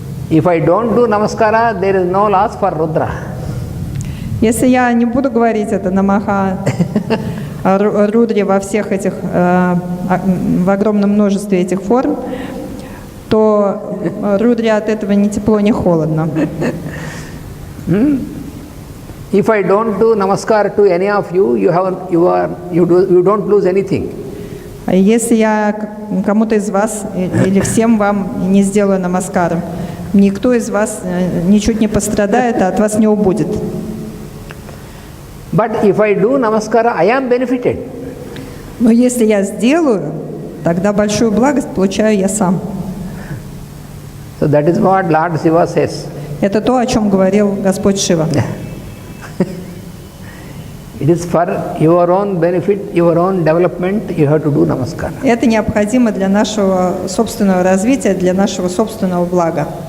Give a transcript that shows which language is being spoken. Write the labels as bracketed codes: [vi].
[en] If I don't do namaskara, there is no loss for Rudra. [ru] Если я не буду говорить это намаха Рудре во всех этих, в огромном множестве этих форм, то Рудре от этого ни тепло, ни холодно. [en] If I don't do namaskar to any of you, you don't lose anything. [ru] Если я кому-то из вас или всем вам не сделаю намаскар, никто из вас ничуть не пострадает, а от вас не убудет. [en] But if I do namaskara, I am benefited. [ru] Но если я сделаю, тогда большую благость получаю я сам. [en] So that is what Lord Shiva says. [ru] Это то, о чем говорил Господь Шива. [en] It is for your own benefit, your own development, you have to do namaskar. [ru] Это необходимо для нашего собственного развития, для нашего собственного блага.